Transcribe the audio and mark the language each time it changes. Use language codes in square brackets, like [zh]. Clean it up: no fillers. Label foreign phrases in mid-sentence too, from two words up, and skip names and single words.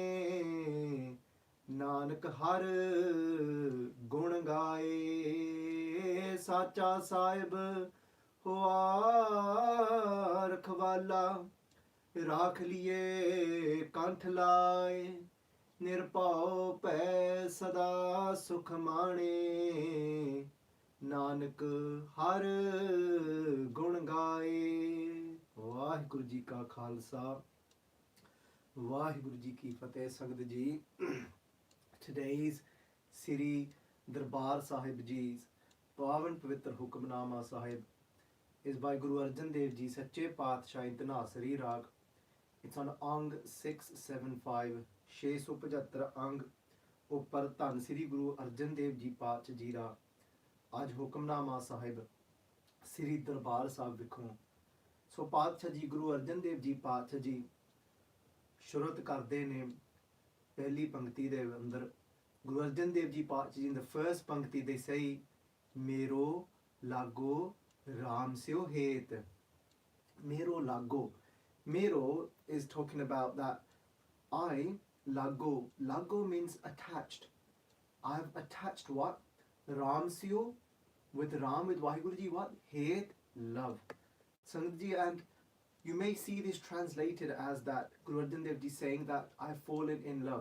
[pa] ਨਾਨਕ ਹਰ ਗੁਣ ਗਾਏ ਸਾਚਾ ਸਾਹਿਬ ਹੁਆ ਰਖਵਾਲਾ ਰਾਖ ਲੀਏ ਕੰਠ ਲਾਏ ਨਿਰਭਉ ਭੈ ਸਦਾ ਸੁਖ ਮਾਣੇ ਨਾਨਕ ਹਰ ਗੁਣ ਗਾਏ। ਵਾਹਿਗੁਰੂ ਜੀ ਕਾ ਖਾਲਸਾ ਵਾਹਿਗੁਰੂ ਜੀ ਕੀ ਫਤਿਹ। ਸੰਗਤ ਜੀ, [en] today's Sri Darbar Sahib Ji's [pa] ਪਾਵਨ ਪਵਿੱਤਰ ਹੁਕਮਨਾਮਾ ਸਾਹਿਬ [en] is by Guru Arjun Dev Ji [pa] ਸੱਚੇ ਪਾਤਸ਼ਾਹ [en] in Dhanaasaree ਰਾਗ। It's on Ang 675 [pa] 675 ਅੰਗ ਉੱਪਰ ਧੰਨ ਸ੍ਰੀ ਗੁਰੂ ਅਰਜਨ ਦੇਵ ਜੀ ਪਾਤਸ਼ਾਹ ਜੀ ਦਾ ਅੱਜ ਹੁਕਮਨਾਮਾ ਸਾਹਿਬ ਸ੍ਰੀ ਦਰਬਾਰ ਸਾਹਿਬ ਵਿਖੋਂ। ਸੋ ਪਾਤਸ਼ਾਹ ਜੀ ਗੁਰੂ ਅਰਜਨ ਦੇਵ ਜੀ ਪਾਤਸ਼ਾਹ ਜੀ ਸ਼ੁਰੂਆਤ ਕਰਦੇ ਨੇ ਪਹਿਲੀ ਪੰਕਤੀ ਦੇ ਅੰਦਰ। [en] ਗੁਰੂ ਅਰਜਨ ਦੇਵ ਜੀ ਪਾਤਸ਼ਾਹ ਜੀ in the first ਪੰਕਤੀ they say [pa] ਮੇਰੋ ਲਾਗੋ ਰਾਮ ਸਿਓ ਹੇਤ। ਮੇਰੋ ਲਾਗੋ, [en] मेरो is talking about that I laago. Laago means attached. I've attached what? [pa] ਰਾਮ ਸਿਉ, [en] with Ram, with Vaheguru ji, what? Hate, love. [pa] ਸੰਗਤ ਜੀ, [en] and you may see this translated as that Guru Arjan Dev Ji saying that I've fallen in love.